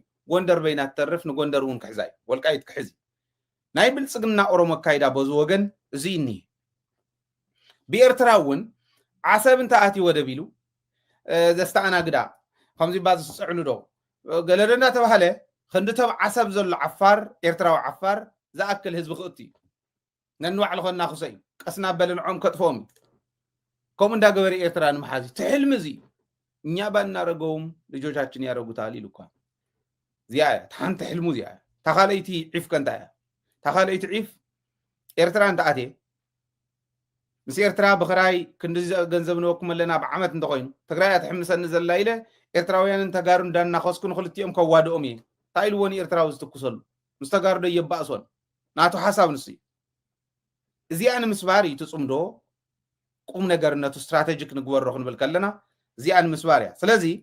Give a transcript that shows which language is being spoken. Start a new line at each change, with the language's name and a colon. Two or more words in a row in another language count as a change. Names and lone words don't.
Tigrinya: ጎንደር በይና ትተርፍ ንጎንደር እውን ክሕዛ እዩ ወልቃይት ክሕዚ ናይ ብልፅግና ኦሮሞ ኣካይዳ በዚ ወገን እዚ እኒሄ ብኤርትራ እውን ዓሰብ እንተኣትዩ ወደብ ኢሉ ዘስተኣናግዳ ከምዚ ባዝ ዝፅዕኑ ዶ ገለደ እንዳተባሃለ ክንዲ ተብ ዓሰብ ዘሎ ዓፋር ኤርትራዊ ዓፋር ዝኣክል ህዝቢ ክእቱ እዩ ነንባዕሉ ከናኽሶ እዩ ቀስና በለንዖም ከጥፎም እዩ ከምኡ እንዳገበረ ኤርትራ ንምሓዝ ትሕልሚ እዚ
Amharic: እኛ ባናረገውም ልጆቻችን ያረጉታል
Tigrinya: ኢሉ እኳ እዚኣ እያ ሓንቲ ሕልሙ እዚኣ እያ ተኻለይቲ ዒፍ ከንታ እያ ተኻለይቲ ዒፍ ኤርትራ እንተኣትየ ምስ ኤርትራ ብክራይ ክንዲ ገንዘብ ንወኩም ኣለና ብዓመት እንተኮይኑ ትግራይ ኣትሕምሰኒ ዘላ ኢለ ኤርትራውያንን ተጋሩ እንዳናኸስኩ ንክልቲኦም ከዋድኦም እየ እንታይ ኢልዎ ንኤርትራዊ ዝትኩሰሉ ምስ ተጋሩ ዶ የባእሶን ናቱ ሓሳብ ንሱ እዩ እዚኣ ንምስባር እዩ ትፅምዶ ቁም ነገርነቱ ስትራቴጂክ ንግበሮ ክንብል ከለና እዚኣ ንምስባር እያ ስለዚ